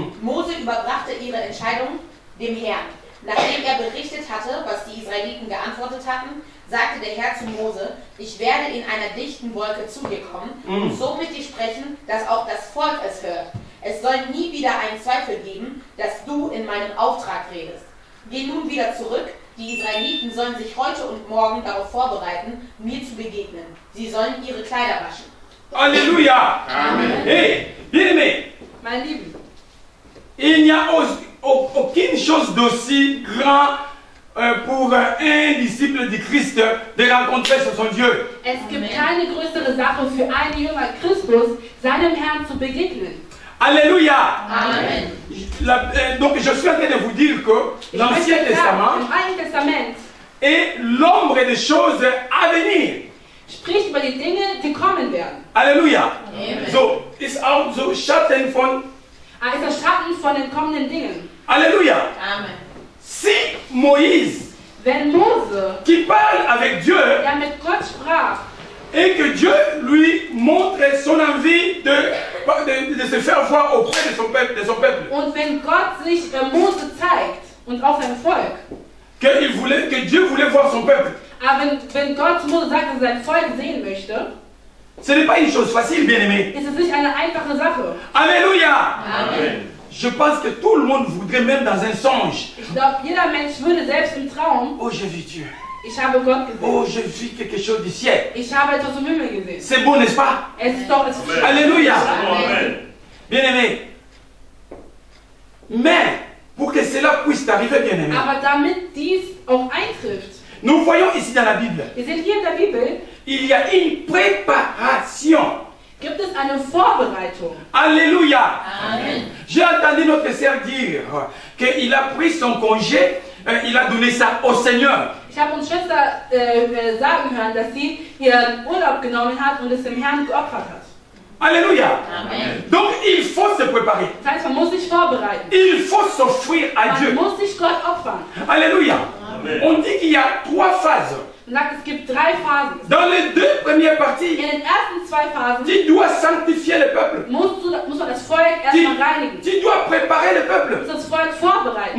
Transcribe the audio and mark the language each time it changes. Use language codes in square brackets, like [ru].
[de] Mose überbrachte ihre Entscheidung dem Herrn. Nachdem er berichtet hatte, was die Israeliten geantwortet hatten, sagte der Herr zu Mose: Ich werde in einer dichten Wolke zu dir kommen und so mit dir sprechen, dass auch das Volk es hört. Es soll nie wieder einen Zweifel geben, dass du in meinem Auftrag redest. Geh nun wieder zurück. Die Israeliten sollen sich heute und morgen darauf vorbereiten, mir zu begegnen. Sie sollen ihre Kleider waschen. Alléluia. Amen. [fr] Hey, bien-aimé, [de] Meine Lieben, [fr] il n'y a aucune chose d'aussi grand pour un disciple du Christ de rencontrer son Dieu. [de] es gibt keine größere Sache für einen Jünger Christus, seinem Herrn zu begegnen. Alléluia. Amen. [fr] Donc je suis en train de vous dire que l'Ancien Testament [de] Im Alten Testament [fr] est l'ombre des choses à venir. [de] spricht über die Dinge, die kommen werden. Alléluia. Amen. So ist auch so Schatten von ist der Schatten von den kommenden Dingen. Alléluia. Amen. [fr] Si Moïse, [de] Wenn Mose, [fr] qui parle avec Dieu, [de] der mit Gott sprach, [fr] et que Dieu lui montre son envie de se faire voir auprès de son peuple, [de] und wenn Gott sich Mose zeigt und auch sein Volk, [fr] que Dieu voulait voir son peuple. [de] aber wenn Gott zu Mose sagt, dass er sein Volk sehen möchte, [fr] Ce n'est pas une chose facile, bien-aimé. [de] ist es nicht eine einfache Sache. Alléluia. Amen. [fr] Je pense que tout le monde voudrait, même dans un songe. [de] Ich glaube, jeder Mensch würde selbst im Traum, [fr] Oh, j'ai vu Dieu. [de] ich habe Gott gesehen. [fr] Oh, j'ai vu quelque chose du ciel. [de] Ich habe etwas im Himmel gesehen. [fr] C'est beau, n'est-ce pas? [de] Es ist doch, es ist schön. Alléluia. Amen. [fr] Bien-aimé. Mais, pour que cela puisse arriver, bien-aimé, [de] Aber damit dies auch eintrifft, [fr] nous voyons ici dans la Bible, [de] wir sehen hier in der Bibel, [fr] il y a une préparation. [de] gibt es eine Vorbereitung. Alléluia. Amen. [fr] J'ai entendu notre sœur dire qu'il a pris son congé, il a donné ça au Seigneur. [de] Ich habe uns Schwester sagen hören, dass sie ihren Urlaub genommen hat und es dem Herrn geopfert hat. Alléluia. Amen. [fr] Donc il faut se préparer. [de] Das heißt, man muss sich vorbereiten. [fr] Il faut s'offrir à [de] Man [fr] Dieu. [de] muss sich Gott opfern. Alléluia. Amen. [fr] On dit qu'il y a 3 phases. [de] Man sagt, es gibt 3 Phasen. [fr] Dans les 2 premières parties, [de] In den ersten 2 Phasen [fr] tu dois sanctifier le peuple. [de] muss man das Volk erstmal reinigen. [fr] Tu dois préparer le [de] Man [fr] peuple. [de] muss das Volk vorbereiten.